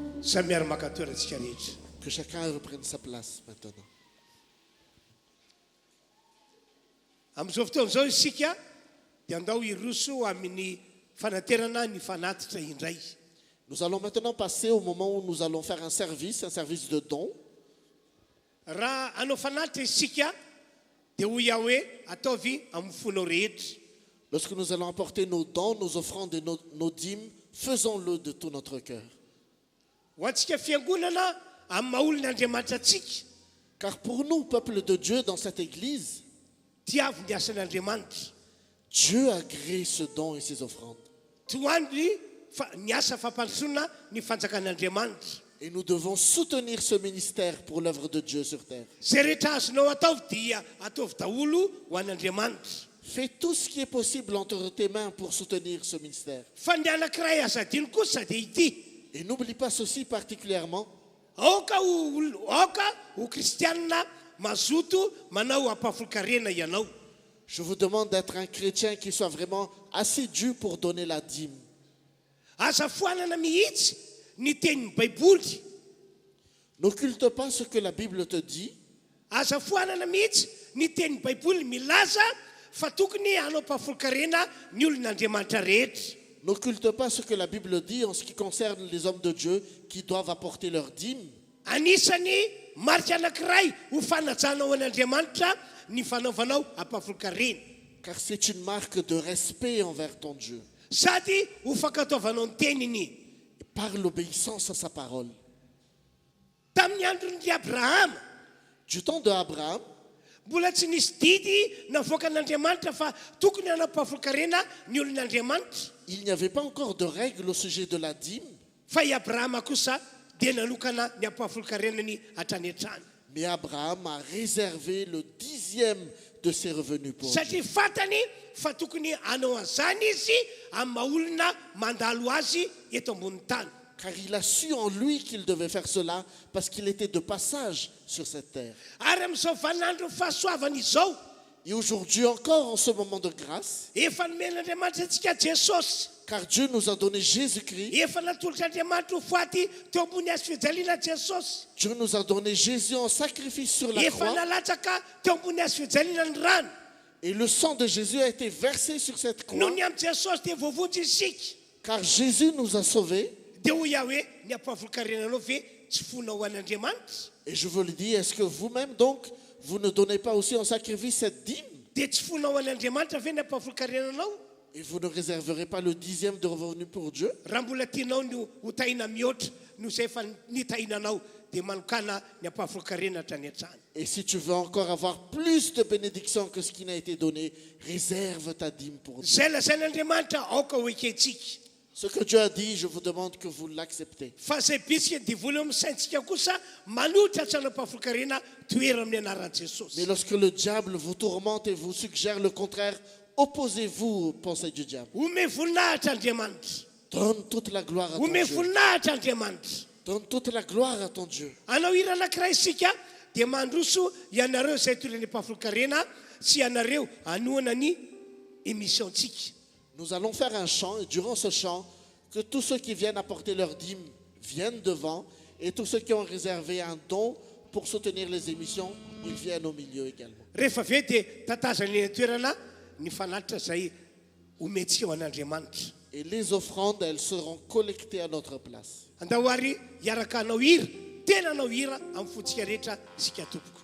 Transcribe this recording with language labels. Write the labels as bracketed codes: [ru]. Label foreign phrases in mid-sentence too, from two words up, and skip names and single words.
[fr] Que chacun reprenne sa place maintenant. [mg] Amin'izao fotoana izao isika dia andao iroso amin'ny fanaterana ny fanatitra indray. [fr] Nous allons maintenant passer au moment où nous allons faire un service de don. [mg] Raha anao fanatitra isika dia ho ia hoe ataovy amin'ny fonao rehetra. [fr] Lorsque nous allons apporter nos dons, nos offrandes et nos dîmes, faisons-le de tout notre cœur. [mg] Ho antsika fiangonana amin'ny maha-olon'Andriamanitra antsika. [fr] Car pour nous, peuple de Dieu, dans cette église, [mg] Diavy ny asan'Andriamanitra. [fr] Dieu a créé ce don et ces offrandes. [mg] Ny asa fampandrosoana ny fanjakan'Andriamanitra. [fr] Et nous devons soutenir ce ministère pour l'œuvre de Dieu sur terre. [mg] Zay rehetra azonao ataovy dia ataovy daholo ho an'Andriamanitra. [fr] Fais tout ce qui est possible entre tes mains pour soutenir ce ministère. [mg] Fa ny anankiray azadiny kosa dia ity. [fr] Et n'oublie pas ceci particulièrement. [mg] Aoka ho kristianina mazoto manao ampahafolon-karena ianao. [fr] Je vous demande d'être un chrétien qui soit vraiment assidu pour donner la dîme. [mg] Aza foanana mihitsy ny tenin'ny Baiboly. [fr] N'occulte pas ce que la Bible te dit. [mg] Aza foanana mihitsy ny tenin'ny Baiboly milaza fa tokony hanao ampahafolon-karena ny olon'Andriamanitra rehetra. [fr] N'occulte pas ce que la Bible dit en ce qui concerne les hommes de Dieu qui doivent apporter leur dîme. [mg] Anisany marika anankiray ho fanajanao an'Andriamanitra ny fanaovanao ampahafolon-karena. [fr] Car c'est une marque de respect envers ton Dieu. [mg] Sady ho fankataovanao ny teniny. [fr] Par l'obéissance à sa parole. [mg] Tamin'ny andron'ny Abraham, [fr] du temps d'Abraham, [mg] mbola tsy nisy didy navoaka an'Andriamanitra fa tokony hanao ampahafolon-karena ny olon'Andriamanitra. [fr] Il n'y avait pas encore de règles au sujet de la dîme. [mg] Fa i Abraham kosa dia nanokana ny ampahafolon-karenany hatrany hatrany. [fr] Mais Abraham a réservé le 10e de ses revenus pour Dieu. [mg] Satria fantany fa tokony hanao an'izany izy amin'ny maha-olona mandalo azy eto ambonin'ny tany. [fr] Car il a su en lui qu'il devait faire cela parce qu'il était de passage sur cette terre. [mg] Ary amin'izao vaninandro fahasoavana izao, [fr] et aujourd'hui encore en ce moment de grâce, [mg] efa nomen'Andriamanitra antsika Jesosy. [fr] Car Dieu nous a donné Jésus-Christ. [mg] Efa natolotr'Andriamanitra ho faty teo ambony hazo fijaliana Jesosy. [fr] Dieu nous a donné Jésus en sacrifice sur la [mg] Efa [fr] croix. [mg] nalatsaka teo ambony hazo fijaliana ny rano. [fr] Et le sang de Jésus a été versé sur cette croix. [mg] Noho ny amin'ny Jesosy dia voavonjy isika. [fr] Car Jésus nous a sauvés. [mg] Dia ho ia hoe ny ampahafolon-karenanao ve tsy fonao ho an'Andriamanitra. [fr] Et je vous le dis, est-ce que vous-même donc, vous ne donnez pas aussi en sacrifice cette dîme? [mg] Dia tsy fonao ho an'Andriamanitra ve ny ampahafolon-karenanao. [fr] Et vous ne réserverez pas le 10e de revenu pour Dieu? [mg] Raha mbola tianao ny ho tahina mihoatra no izay efa nitahinanao dia manokana ny ampahafolon-karena hatrany hatrany. [fr] Et si tu veux encore avoir plus de bénédictions que ce qui n'a été donné, réserve ta dîme pour Dieu. [mg] Zay lazain'Andriamanitra aoka ho ekentsika. [fr] Ce que Dieu a dit, je vous demande que vous l'acceptez. [mg] Fa zay bitsika divoly amin'ny saintsika kosa manohitra hatrany ampahafolon-karena toera amin'ny anaran'i Jesosy. [fr] Mais lorsque le diable vous tourmente et vous suggère le contraire, opposez-vous aux pensées du diable. [mg] Ome voninahitra Andriamanitra. [fr] Donne toute la gloire à ton [mg] Ome [fr] Dieu. [mg] voninahitra Andriamanitra. [fr] Donne toute la gloire à ton Dieu. [mg] Anao hira anankiray isika dia mandroso ianareo izay toerany ampahafolon-karena sy ianareo anoana ny émissiontsika. [fr] Nous allons faire un chant et durant ce chant, que tous ceux qui viennent apporter leur dîme viennent devant et tous ceux qui ont réservé un don pour soutenir les émissions, ils viennent au milieu également. [mg] Rehefa avy eo dia tatazany toerana ny fanatitra izay omentsika ho an'Andriamanitra. [fr] Et les offrandes, elles seront collectées à notre place. [mg] Andao ary hiaraka anao hira, tena anao hira amin'ny fontsika rehetra isika tompoko.